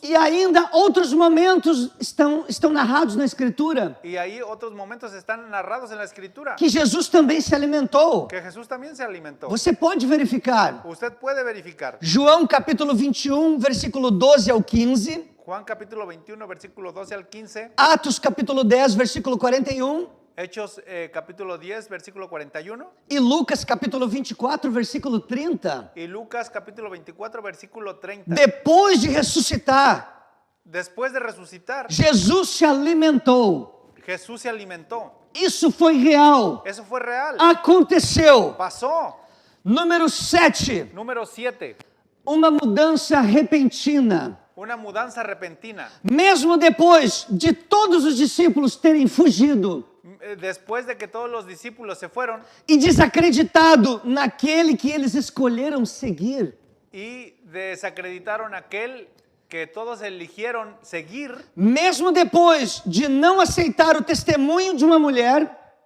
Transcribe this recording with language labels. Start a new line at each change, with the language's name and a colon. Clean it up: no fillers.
Portuguese: E ainda outros momentos estão narrados na Escritura.
Spanish: Y ahí otros momentos están narrados en la Escritura.
Portuguese: Que Jesus também se alimentou.
Spanish: Que Jesús también se alimentó.
Portuguese: Você pode verificar.
Spanish: Usted puede verificar.
Portuguese: João capítulo 21, versículo 12 ao 15.
Spanish: Juan capítulo 21, versículo 12 al 15.
Portuguese: Atos capítulo 10, versículo 41.
Spanish: Hechos capítulo 10, versículo 41.
Portuguese: E Lucas capítulo 24, versículo 30.
Spanish: Y Lucas capítulo 24, versículo 30.
Portuguese: Depois de ressuscitar,
Spanish: Después de resucitar,
Portuguese: Jesus se alimentou.
Spanish: Jesús se alimentó.
Portuguese: Isso foi real.
Spanish: Eso fue real.
Portuguese: Aconteceu.
Spanish: Pasó.
Portuguese: Número 7.
Spanish: Número 7.
Portuguese: Uma mudança repentina.
Spanish: Una mudanza repentina.
Portuguese: Mesmo depois de todos os discípulos terem fugido
Spanish: Después de que todos los discípulos se fueron
Portuguese: e desacreditado naquele que eles escolheram seguir,
Spanish: y desacreditaron a aquel que todos eligieron seguir,
Portuguese: mesmo depois de não aceitar o testemunho de uma mulher,